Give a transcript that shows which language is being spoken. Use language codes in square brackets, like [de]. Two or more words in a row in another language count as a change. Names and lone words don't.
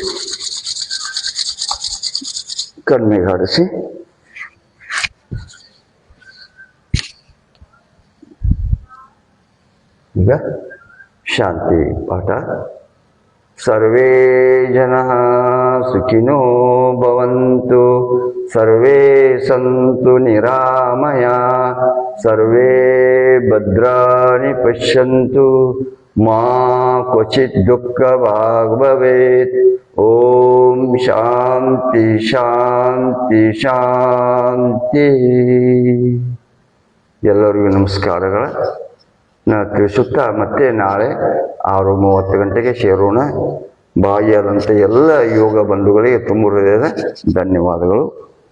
[kn] ಕಣ್ಣಿಗೆ ಆಡಿಸಿ ಈಗ ಶಾಂತಿ ಪಾಠ. [sa] ಸರ್ವೇ ಜನಃ ಸುಖಿನೋ ಭವಂತು, ಸರ್ವೇ ಸಂತು ನಿರಾಮಯಾ, ಸರ್ವೇ ಭದ್ರಾಣಿ ಪಶ್ಯಂತು, ಮಾ ಕ್ವಚಿತ್ ದುಃಖಭಾಗ್ ಭವೇತ್. ಓಂ ಶಾಂತಿ ಶಾಂತಿ ಶಾಂತಿ. [kn] ಎಲ್ಲರಿಗೂ ನಮಸ್ಕಾರಗಳ ತಿಳಿಸುತ್ತಾ ಮತ್ತೆ ನಾಳೆ 6:30 ಗಂಟೆಗೆ ಸೇರೋಣ. ಭಾಗಿಯಾದಂಥ ಎಲ್ಲ ಯೋಗ ಬಂಧುಗಳಿಗೆ ತುಂಬ ಹೃದಯದ ಧನ್ಯವಾದಗಳು.